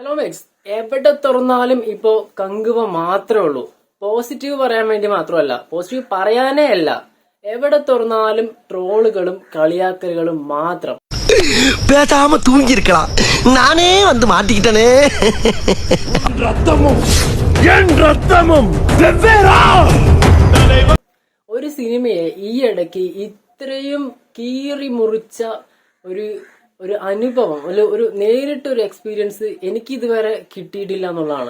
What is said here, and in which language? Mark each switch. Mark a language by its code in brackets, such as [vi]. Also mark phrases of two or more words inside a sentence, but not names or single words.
[ml] കോമിക്സ് എവിടെ തുറന്നാലും ഇപ്പോ കങ്കുവ മാത്രമേ ഉള്ളൂ. പോസിറ്റീവ് പറയാൻ വേണ്ടി മാത്രമല്ല, പോസിറ്റീവ് പറയാനേ അല്ല, എവിടെ തുറന്നാലും ട്രോളുകളും കളിയാക്കലുകളും മാത്രം. [ta] பேசாம தூங்கி இருக்கலாம், நானே வந்து மாட்டிக்கிட்டனே. [ml] ഒരു സിനിമയെ ഈ ഇടയ്ക്ക് ഇത്രയും കീറി മുറിച്ച ഒരു അനുഭവം, ഒരു നേരിട്ടൊരു എക്സ്പീരിയൻസ് എനിക്ക് ഇതുവരെ കിട്ടിയിട്ടില്ല എന്നുള്ളതാണ്.